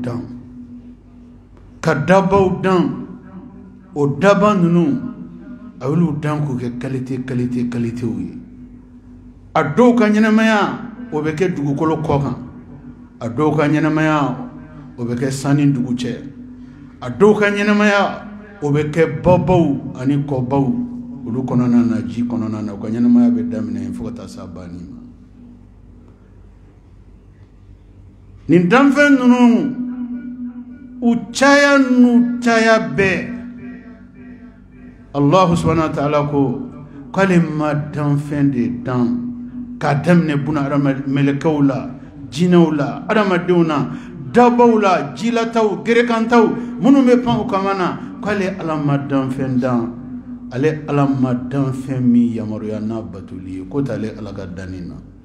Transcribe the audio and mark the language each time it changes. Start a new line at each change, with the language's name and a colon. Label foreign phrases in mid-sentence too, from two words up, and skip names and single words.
Bambara: dan ka dabaw dan o daba ninnu a y'olu dan k'o kɛ qualitéw ye a dɔw ka ɲɛnamaya o bɛ kɛ dugukolo kɔ kan a dɔw ka ɲɛnamaya o bɛ kɛ san ni dugu cɛ a dɔw ka ɲɛnamaya o bɛ kɛ babaw ani kɔbaw olu kɔnɔna na ji kɔnɔna na u ka ɲɛnamaya bɛ daminɛ fo ka taa se a banni ma nin danfɛn ninnu u caya n'u caya bɛɛ
Arabic: الله سبحانه وتعالى
Bambara: ko k'ale ma danfɛn de dan k'a daminɛ buna adamaden mɛlɛkɛw la jinɛw la adamadenw na dabaw la jilataw gerekantaw minnu bɛ pan u kama na k'ale ala ma danfɛn dan ale ala ma danfɛn min yamaruya n'a batoli ye ko t'ale ala ka danni na